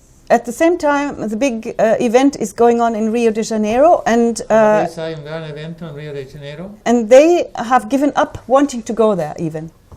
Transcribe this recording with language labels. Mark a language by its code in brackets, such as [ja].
[en] At the same time, the big event is going on in Rio de Janeiro, and [es] Hay un gran evento en Río de Janeiro. [en] they have given up wanting to go there even